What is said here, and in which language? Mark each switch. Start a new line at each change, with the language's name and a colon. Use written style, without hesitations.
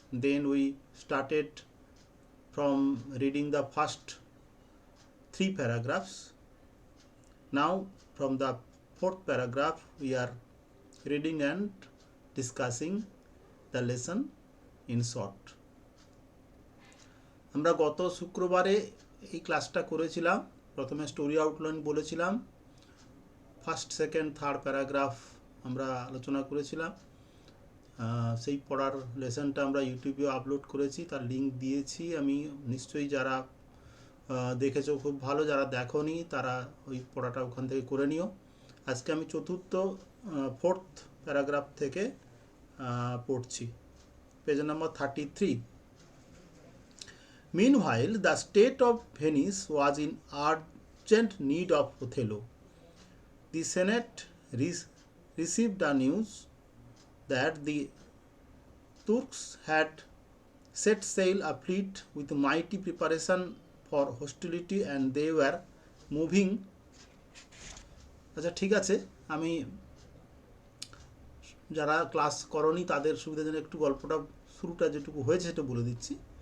English: Then we started from reading the first 3 paragraphs. Now from the 4th paragraph we are reading and discussing the lesson in short.
Bangla: আমরা গত শুক্রবারে এই ক্লাসটা করেছিলাম। প্রথমে story outline বলেছিলাম, ফার্স্ট সেকেন্ড থার্ড প্যারাগ্রাফ আমরা আলোচনা করেছিলাম। সেই পড়ার লেসনটা আমরা ইউটিউবে আপলোড করেছি, তার লিঙ্ক দিয়েছি আমি। নিশ্চয়ই যারা দেখেছো খুব ভালো, যারা দেখোনি তারা ওই পড়াটা ওখান থেকে করে নিও। আজকে আমি ফোর্থ প্যারাগ্রাফ থেকে পড়ছি, page number 33।
English: Meanwhile, the state of Venice was in urgent need of Othello. The Senate received the news that the Turks had set sail a fleet with mighty preparation for hostility and they were moving.
Bangla: আচ্ছা ঠিক আছে, আমি যারা class করনি তাদের সুবিধার জন্য একটু গল্পটা শুরুটা যেটুকু হয়েছে সেটা বলে দিচ্ছি।